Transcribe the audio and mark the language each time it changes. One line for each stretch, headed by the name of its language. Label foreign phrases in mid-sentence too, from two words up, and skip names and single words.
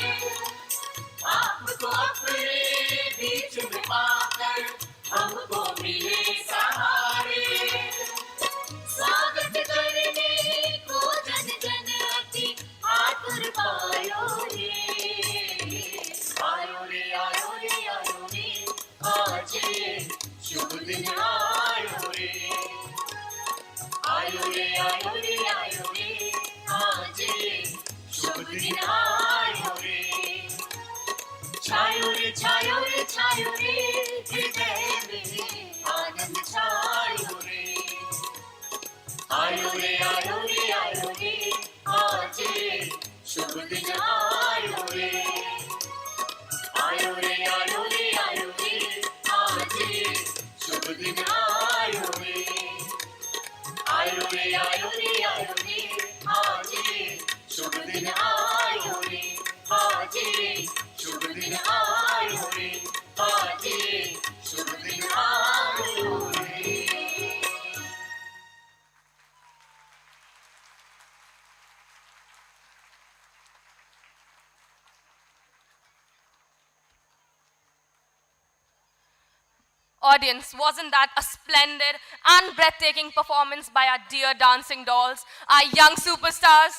Hindi: आपको अपने बीच में पाकर हमको मिले सहारे, स्वागत करने को जन जन अति आतुर पायो रे, आयो रे, आयो रे, आयो रे, आज शुभ दिन आयो रे, आयो रे, आयो रे, आयो रे, आज शुभ दिन आयो रे, छायो रे, छायो रे, छायो रे, हृदय में आनंद छायो रे, आयो रे, आयो रे, आयो रे, आज शुभ दिन आयो रे, आयो रे, आयो रे, आयो रे, आज शुभ दिन आयो रे, आयो रे, आयो रे, आयो रे, आज शुभ दिन आयो रे, आज शुभ दिन आयो रे, आज शुभ दिन आयो रे।
English: Audience, wasn't that a splendid and breathtaking performance by our dear dancing dolls, our young superstars?